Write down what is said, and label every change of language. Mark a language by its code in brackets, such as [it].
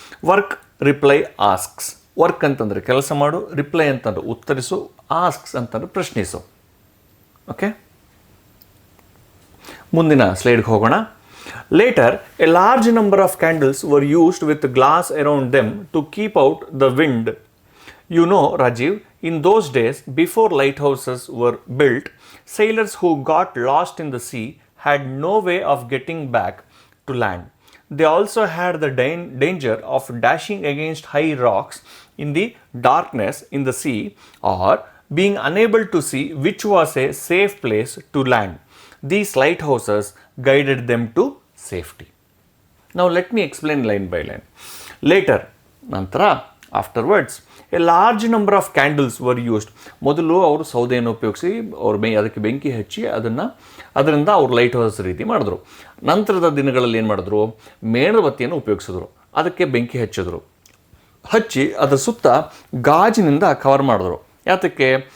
[kn] Work, reply, asks. Work ಅಂತಂದರೆ ಕೆಲಸ ಮಾಡು, ರಿಪ್ಲೈ ಅಂತಂದ್ರೆ ಉತ್ತರಿಸು, ಆಸ್ಕ್ಸ್ ಅಂತಂದ್ರೆ ಪ್ರಶ್ನಿಸು. ಓಕೆ, ಮುಂದಿನ ಸ್ಲೈಡ್ಗೆ ಹೋಗೋಣ. [en] Later, a large number of candles were used with glass around them to keep out the wind. You know, Rajiv, in those days, before lighthouses were built, sailors who got lost in the sea had no way of getting back to land. They also had the danger of dashing against high rocks in the darkness in the sea, or being unable to see which was a safe place to land. These lighthouses guided them to safety. Now let me explain line by line. Later, ನಂತರ, afterwards, a large number of candles were used. [kn] ಮೊದಲು ಅವರು ಸೌದೆಯನ್ನು ಉಪಯೋಗಿಸಿ ಅದಕ್ಕೆ ಬೆಂಕಿ ಹಚ್ಚಿ ಅದರಿಂದ ಅವ್ರು light house ರೀತಿ ಮಾಡಿದ್ರು. ನಂತರದ ದಿನಗಳಲ್ಲಿ ಏನು ಮಾಡಿದ್ರು, ಮೇಣಬತ್ತಿಯನ್ನು ಉಪಯೋಗಿಸಿದ್ರು, ಅದಕ್ಕೆ ಬೆಂಕಿ ಹಚ್ಚಿ ಅದರ ಸುತ್ತ ಗಾಜಿನಿಂದ ಕವರ್ ಮಾಡಿದ್ರು. ಯಾತಕ್ಕೆ?